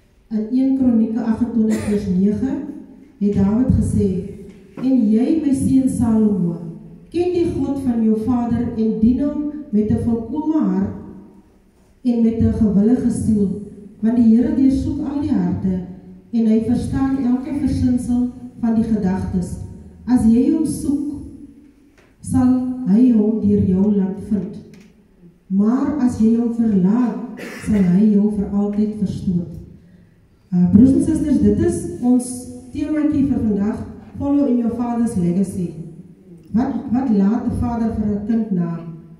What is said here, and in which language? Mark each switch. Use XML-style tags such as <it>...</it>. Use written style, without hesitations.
<af>In 1 Kronieke 28:9 het Dawid gesê: "En jy, my seun Salomo, ken die God van jou vader en dien hom met 'n volkome hart en met 'n gewillige siel, want die Here deursoek al die harte en hy verstaan elke versinsel van die gedagtes. As jy hom soek, sal hy hom deur jou laat vind. Maar as jy hom verlaat, sal hy jou vir altyd verstoot." Broers en susters, dit is ons temaatjie vir vandag.</af> <en>Follow in your father's legacy.</en> <af>Wat laat 'n vader vir 'n kind na?</af>